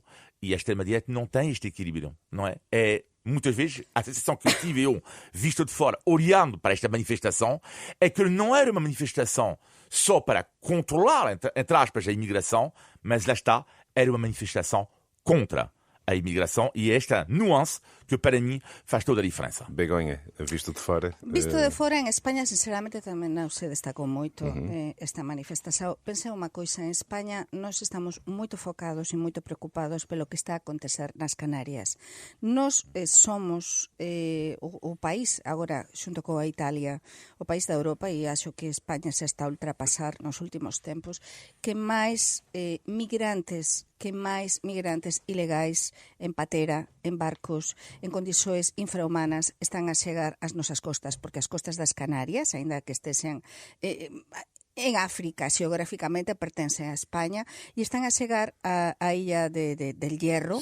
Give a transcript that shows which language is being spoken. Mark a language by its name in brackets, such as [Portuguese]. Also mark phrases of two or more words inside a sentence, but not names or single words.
[Portuguese] E a extrema-direita não tem este equilíbrio, não é? Muitas vezes, a sensação que eu tive, visto de fora, olhando para esta manifestação, é que não era uma manifestação só para controlar, entre aspas, a imigração, mas lá está, era uma manifestação contra a imigração, e esta nuance que para mim faz toda a diferença. Begonha, visto de fora? [Galician] Visto de fora, en España, sinceramente, tamén non se destacou moito esta manifestación. Pensei unha coisa, en España nós estamos moito focados e moito preocupados pelo que está a acontecer nas Canarias. Nós somos o país, agora, xunto coa Italia, o país da Europa, e acho que España se está a ultrapasar nos últimos tempos, que máis migrantes que máis migrantes ilegais en patera, en barcos, en condições infrahumanas están a chegar ás nosas costas, porque as costas das Canarias, aínda que estesen en África, xeográficamente pertencen a España e están a chegar a illa del Hierro.